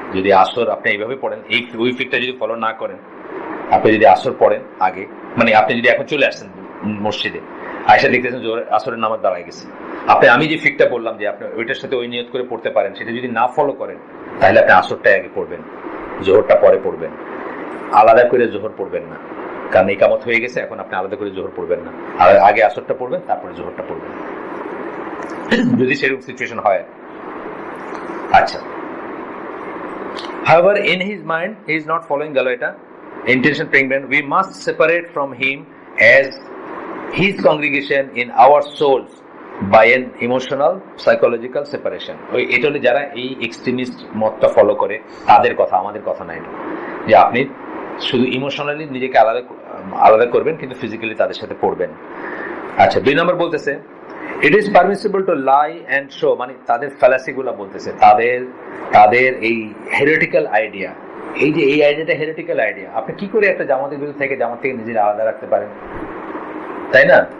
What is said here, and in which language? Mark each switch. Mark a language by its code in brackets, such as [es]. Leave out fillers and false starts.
[bn] যদি আসর আপনি এইভাবে পড়েন, ওই ফিকটা যদি ফলো না করেন, আপনি যদি আসর পড়েন আগে, মানে আপনি যদি এখন চলে আসছেন মসজিদে, আয়সা দেখতেছেন জোহর আসরের নামাজ দাঁড়ায় গেছে, আমি যে ফিকটা বললাম যে আপনি ওইটার সাথে ওই নিয়ত করে পড়তে পারেন, সেটা যদি না ফলো করেন তাহলে আপনি আসরটা আগে পড়বেন, জোহরটা পরে পড়বেন, আলাদা করে জোহর পড়বেন না। কারণ ইকামত হয়ে গেছে, এখন আপনি আলাদা করে জোহর পড়বেন না, আগে আসরটা পড়বেন, তারপরে জোহরটা পড়বেন, যদি সেরকম সিচুয়েশন হয়। [en] আচ্ছা, however in his mind he is not following Galoita intention praying, we must separate from him as his congregation in our souls by an emotional psychological separation. [bn] এটা হলো যারা এই এক্সট্রিমিস্ট মতটা ফলো করে তাদের কথা, আমাদের কথা না এটা, যে আপনি শুধু ইমোশনালি নিজেকে আলাদা করবেন কিন্তু ফিজিক্যালি তাদের সাথে পড়বেন। আচ্ছা, 2 নম্বর বলতেছে [en] it is permissible to lie and show, [bn] মানে তাদের ফ্যালাসি গুলা বলতেছে, তাদের এই হেরেটিক্যাল আইডিয়া, এই যে এই আইডিয়াটা হেরেটিক্যাল আইডিয়া, আপনি কি করে একটা জামাতের বিরুদ্ধে থেকে জামাত থেকে নিজের আলাদা রাখতে পারেন, তাই না?